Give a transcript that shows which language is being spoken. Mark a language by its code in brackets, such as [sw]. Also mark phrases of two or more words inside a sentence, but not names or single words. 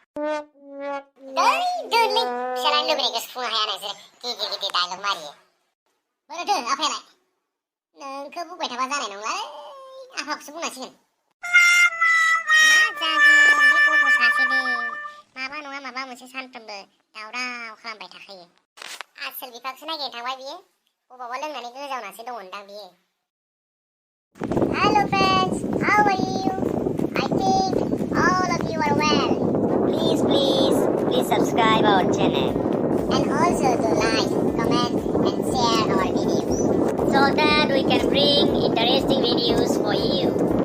[brx] दोनलै फिसालानि लुबैनायखौ सुफुंनो हाया नोंसोर गिदिर गिदिर डायलग मारियो बोरैथो आफायालाय नोंखौ बुंबाय थाबा जानाय नंला आफाखौसो बुंनांसिगोन मा जागोन बे गथ' सासे दे माबा नङा माबा मोनसे सानफ्रोमबो दावराव खालामबाय थाखायो आसोल बिफाखौसो नागिरनो थांबाय बियो बबावबा लोंनानै गोजावनासो दंमोनदां बियो [en] Hello friends, how are you? I think all of you are well. Please subscribe our channel. And also to like, comment and share our videos. So that we can bring interesting videos for you.